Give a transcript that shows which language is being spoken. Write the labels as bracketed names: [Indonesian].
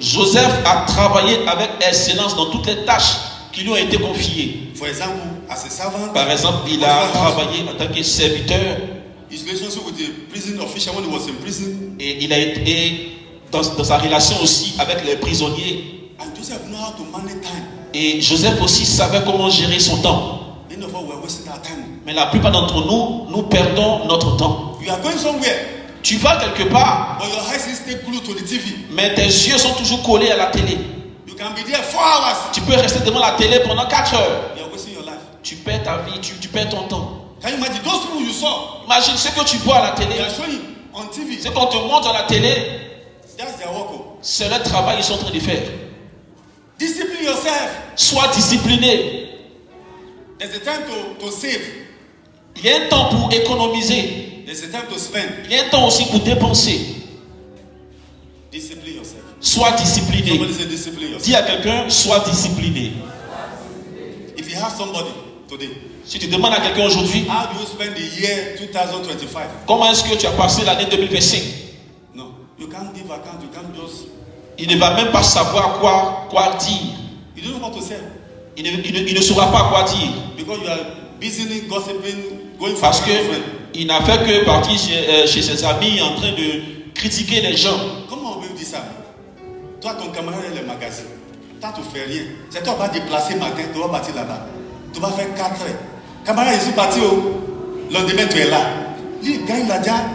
[French] Joseph a travaillé avec excellence dans toutes les tâches qui lui ont été confiées. [English] For example, as a servant, [French] Par exemple, il a travaillé en tant que serviteur [English] his relationship with the prison official when he was in prison. [French] et il a été dans sa relation aussi avec les prisonniers. [English] And Joseph knew how to manage time. [French] Et Joseph aussi savait comment gérer son temps. [English] Many of us were wasting our time. [French] Mais la plupart d'entre nous, nous perdons notre temps. [English] You are going somewhere, [French] Tu vas quelque part, [English] but your eyes stay glued to the TV. [French] mais tes yeux sont toujours collés à la télé. [English] You can be there 4 hours. [French] Tu peux rester devant la télé pendant 4 heures. [English] You are wasting your life. [French] Tu perds ta vie, tu perds ton temps. [English] Can you imagine those people you saw? [French] Imagine ce que tu vois à la télé. [English] They are showing on TV. [French] Ce qu'on te montre à la télé, [English] That's their work. [French] c'est le travail qu'ils sont en train de faire. [English] Discipline yourself. [French] Sois discipliné. [English] There's a time to save. [French] Il y a un temps pour économiser. [English] There's a time to spend. [French] Il y a un temps aussi pour dépenser. [English] Discipline yourself. [French] Sois discipliné. [English] Somebody say discipline yourself. [French] Dis à quelqu'un, sois discipliné. [English] If you have somebody today, [French] Si tu demandes à quelqu'un aujourd'hui, [English] how do you spend the year 2025? [French] comment est-ce que tu as passé l'année 2025? [English] No, you can't give account. You can't just. [French] Il ne va même pas savoir quoi dire. [English] You don't know what to say [French] Il ne saura pas quoi dire. [English] because you are busy gossiping, going for [French] Parce [English] friend. [French] qu'il n'a fait que partir chez ses amis en train de critiquer les gens. Comment on veut dire ça? Toi, ton camarade est le magasin. Toi, tu ne fais rien. C'est toi qui vas déplacer matin, tu vas partir là-bas. Tu vas faire 4 heures. Camarade, je suis parti au lendemain, tu es là. Lui, il gagne là-dedans.